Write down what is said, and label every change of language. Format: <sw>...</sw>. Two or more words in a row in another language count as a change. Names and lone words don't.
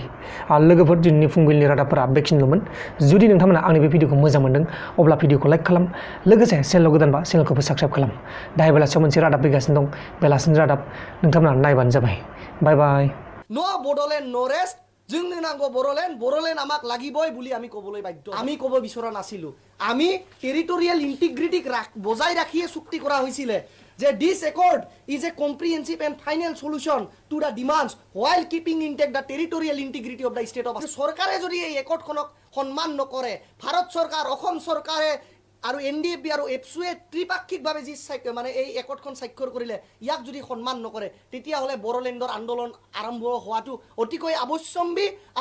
<brx>लोगोफोर, दिनैनि फुंबिलिनि रादाबफोरा बेखिनिल'मोन। जुदि नोंथांमोना आंनि बे भिडिअखौ मोजां मोनदों अब्ला भिडिअखौ लाइक खालाम, लोगोसे चेनेलाव गोदानबा चेनेलखौबो साबस्क्राइब खालाम। दाहाय बेलासियाव मोनसे रादाब फैगासिनो दं, बेलासिनि रादाब नोंथांमोना नायबानो जाबाय। बाय बाय।</brx> <en>No Bodoland no rest.</en> <brx>जोंनो नांगौ बर'लेण्ड</brx> <as>আমাক লাগিবই বুলি আমি ক'বলৈ বাধ্য। আমি ক'ব বিচৰা নাছিলো। আমি</as> <en>territorial integrity</en> <as>বজাই ৰাখিয়ে চুক্তি কৰা হৈছিলে।</as> <en>that this accord is a comprehensive and final solution to the demands while keeping intact the territorial integrity of the state of</en> <as>চৰকাৰে যদি এই একৰ্ডখনক সন্মান নকৰে ভাৰত চৰকাৰ অসম চৰকাৰে আৰু NDFB আৰু IFSCয়ে ত্ৰিপাক্ষিকভাৱে যি মানে এই একৰ্ডখন স্বাক্ষৰ কৰিলে ইয়াক যদি সন্মান নকৰে তেতিয়াহ'লে বড়োলেণ্ডৰ আন্দোলন আৰম্ভ হোৱাটো অতিকৈ আৱশ্যম্বী।</as>